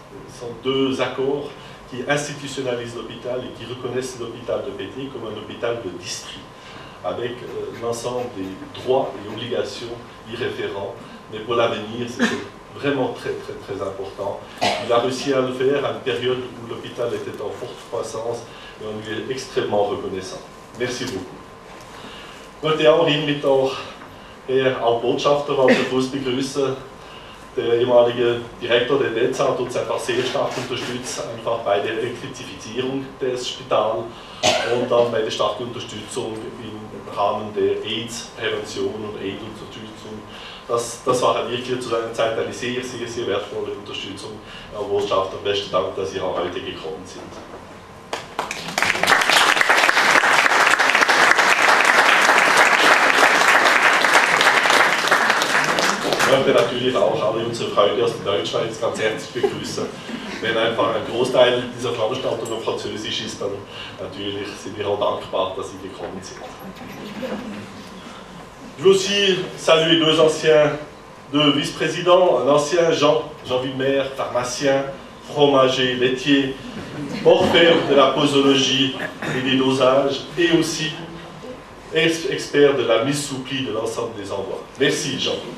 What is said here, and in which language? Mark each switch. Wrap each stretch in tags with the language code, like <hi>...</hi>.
<fr>Ce sont 2 accords qui institutionnalisent l'hôpital et qui reconnaissent l'hôpital de Pété comme un hôpital de district, avec l'ensemble des droits et obligations y afférents. Mais pour l'avenir, c'est vraiment très important. Il a réussi à le faire à une période où l'hôpital était en forte croissance et on lui est extrêmement reconnaissant. Merci beaucoup.</fr> <de>Ich möchte auch hiermit auch Herrn Botschafter Walter Fuss begrüßen. Der ehemalige Direktor der DEZ hat uns einfach sehr stark unterstützt, einfach bei der Elektrifizierung des Spitals und dann bei der starken Unterstützung im Rahmen der AIDS-Prävention und AIDS-Unterstützung. Das war wirklich zu seiner Zeit eine sehr wertvolle Unterstützung. Herr Botschafter, besten Dank, dass Sie auch heute gekommen sind. Ich möchte natürlich auch alle unsere Freunde aus der Deutschschweiz ganz herzlich begrüßen. Wenn einfach ein Großteil dieser Veranstaltung auf Französisch ist, dann natürlich sind wir auch dankbar, dass Sie gekommen sind.</de> <fr>Je veux aussi saluer 2 anciens, 2 vice-présidents, un ancien Jean Villemer, pharmacien, fromager, laitier, orfèvre de la posologie et des dosages, et aussi expert de la mise sous pli de l'ensemble des envois. Merci Jean.</fr>